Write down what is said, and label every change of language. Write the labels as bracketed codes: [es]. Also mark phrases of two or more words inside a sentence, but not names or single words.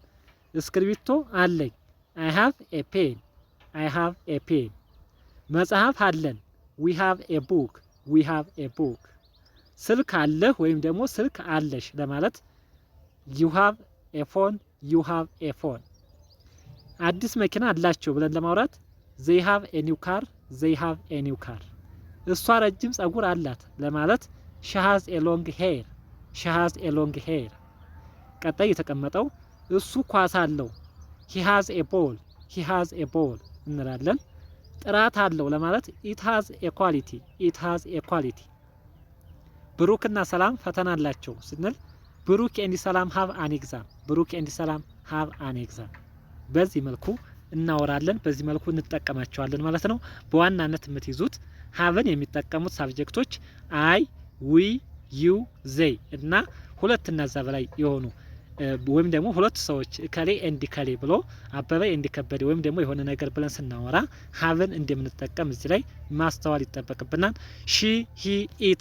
[am] እስክሪብቶ አለኝ [en] I have a pen I have a pen። [am] መጽሐፍ አለን [en] we have a book we have a book። [am] ስልክ አለህ ወይም ደግሞ ስልክ አለሽ ለማለት [en] you have a phone you have a phone። [am] አዲስ መኪና አላቸው ብለን ለማውራት [en] they have a new car they have a new car። [am] እሷ ረጅም ጸጉር አላት ለማለት [en] she has a long hair she has a long hair። [am] ቀጣይ የተቀመጠው እሱ ኳስ አለው [en] he has a ball he has a ball [am] እንላለን። ጥራት አለው ለማለት [en] it has a quality it has a quality። [am] ብሩክና ሰላም ፈተና አላቸው ስንል [en] ብሩክ ኤንድ ሰላም have an exam ብሩክ ኤንድ ሰላም have an exam። [am] በዚህ መልኩ እናወራለን፣ በዚህ መልኩ እንጠቀማቸዋለን ማለት ነው። በዋናነት የምትይዙት ሀቭን የሚጠቀሙት ሳብጀክቶች [en] I, we, you, they [am] እና ሁለት እና እዛ በላይ የሆኑ ወይም ደግሞ ሁለት ሰዎች ከሌ ኤንድ ከሌ ብሎ አበበ ኤንድ ከበደ ወይም ደግሞ የሆነ ነገር ብለን ስናወራ ሀቭን እንደምንጠቀም እዚህ ላይ ማስተዋል ይጠበቅብናል። [en] she, he, it